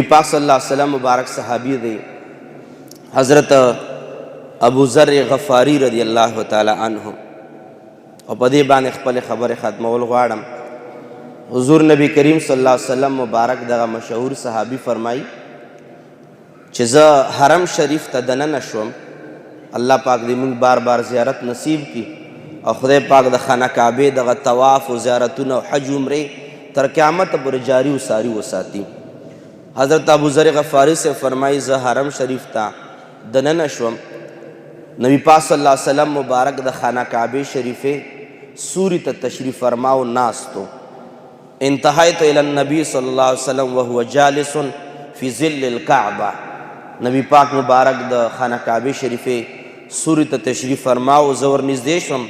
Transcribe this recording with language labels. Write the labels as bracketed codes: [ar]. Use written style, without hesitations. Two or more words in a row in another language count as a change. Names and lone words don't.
[ps] پاک [ar] صلی اللہ علیہ وسلم [ps] مبارک صحابی دے حضرت ابو ذر غفاری [ar] رضی اللہ تعالی عنہ [ps] او په دې باندې خپل خبرې ختمول غواړم. حضور نبی کریم [ar] صلی الله علیه وسلم [ps] مبارک دغه مشهور صحابي فرمایي چې زه حرم شریف ته دننه شوم، الله پاک دې موږ بار بار زیارت نصیب کی او خدای پاک د خانه کعبې دغه طواف او زیارتونه او حج عمرې تر قیامت پورې جاری و ساری وساتي. حضرت ابو ذر غفاری سے فرمائی زه حرم شریف ته دننه شوم، نبی پاک [ar] صلی الله علیه وسلم [ps] مبارک د خانه کعبه شریفه سوری ته تشریف فرماو ناستو. [ar] انتهیت الی النبی صلی الله علیه وسلم وهو جالس فی ظل الکعبه. [ps] نبی پاک مبارک د خانه کعبه شریفه سوری ته تشریف فرماو، زه ورنږدې شوم.